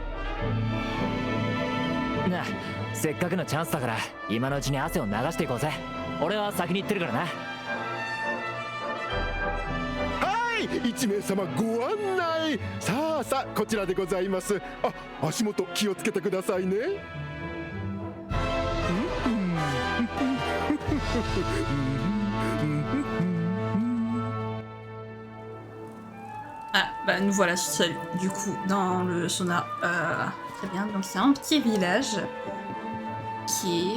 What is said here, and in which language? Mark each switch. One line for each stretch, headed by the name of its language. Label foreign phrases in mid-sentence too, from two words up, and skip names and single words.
Japanese: なあ、せっかくのチャンスだから今のうちに汗を流していこうぜ。俺は先に行ってるからな。はい、 はい1名様ご案内。さあさあこちらでございます。あ、足元気をつけてくださいね。
French: Ah, bah nous voilà seuls, du coup, dans le sauna. Très bien, donc c'est un petit village qui est...